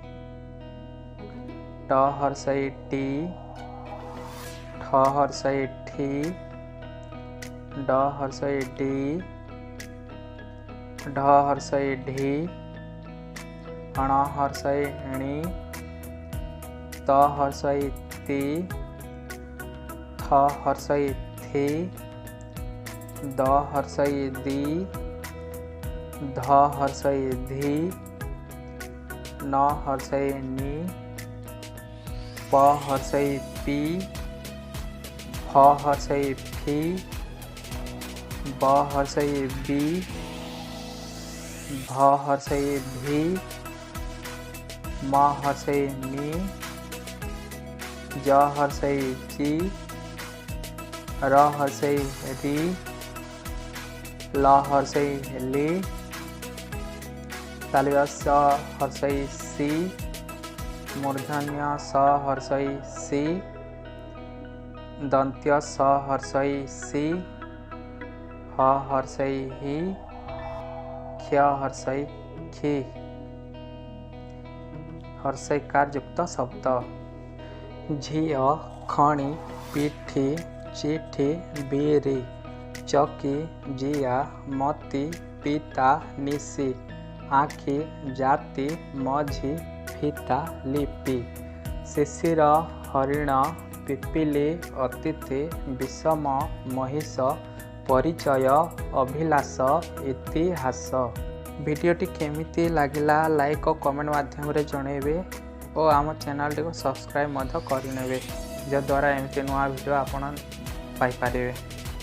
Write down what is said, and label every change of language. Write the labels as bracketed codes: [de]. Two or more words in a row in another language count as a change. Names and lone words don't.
[or] ଟ ହ୍ରସ୍ୱଇ ଟି, ଠ ହ୍ରସ୍ୱଇ ଠି, ଡ ହ୍ରସ୍ୱଇ ଡି, ଢ ହ୍ରସ୍ୱଇ ଢି, ଅଣ ହ୍ରସ୍ୱଇ ଣି, ତ ହ୍ରସ୍ୱଇ ତି, ଥ ହ୍ରସ୍ୱଇ ଥି, ଦ ହ୍ରସ୍ୱଇ ଦି, ଧ ହ୍ରସ୍ୱଇ ଧି, ନ ହ୍ରସ୍ୱଇ ନି, ପ ହ୍ରସ୍ୱଇ ପି, ଫ ହ୍ରସ୍ୱଇ ଫି, ବ ହ୍ରସ୍ୱଇ ବି, ଭ ହ୍ରସ୍ୱଇ ଭି, ମ ହ୍ରସ୍ୱଇ ମି, ଯ ହ୍ରସ୍ୱଇ ଯି, ର ହ୍ରସ୍ୱଇ ରି, ଲ ହ୍ରସ୍ୱଇ ଲି, ତାଲବ୍ୟ ଶ ହ୍ରସ୍ୱଇ ଶି, ମୂର୍ଦ୍ଧନ୍ୟ ଷ ହ୍ରସ୍ୱଇ ଷି, ଦନ୍ତ୍ୟ ସ ହ୍ରସ୍ୱଇ ସି, ହ ହ୍ରସ୍ୱଇ ହି, କ୍ଷ ହ୍ରସ୍ୱଇ କ୍ଷି। ହ୍ରସ୍ୱଇକାର ଯୁକ୍ତ ଶବ୍ଦ ଝିଅ, ଖଣି, ପିଠି, ଚିଠି, ବିରି, ଚକି, ଜିଆ, ମତି, ପିତା, ନିଶି, ଆଖି, ଜାତି, ମଝି, ଫିତା, ଲିପି, ଶିଶିର, ହରିଣ, ପିପିଲି, ଅତିଥି, ବିଷମ, ମହିଷ, ପରିଚୟ, ଅଭିଳାଷ, ଇତିହାସ। ଭିଡିଓଟି କେମିତି ଲାଗିଲା ଲାଇକ ଓ କମେଣ୍ଟ ମାଧ୍ୟମ ରେ ଜଣେବେ ଓ ଆମ ଚ୍ୟାନେଲ ଟି କୁ ସବସ୍କ୍ରାଇବ ମଧ୍ୟ କରିନେବେ, ଯଦ୍ୱାରା ଏମିତି ନୂଆ ଭିଡିଓ ଆପଣ ପାଇ ପାରିବେ।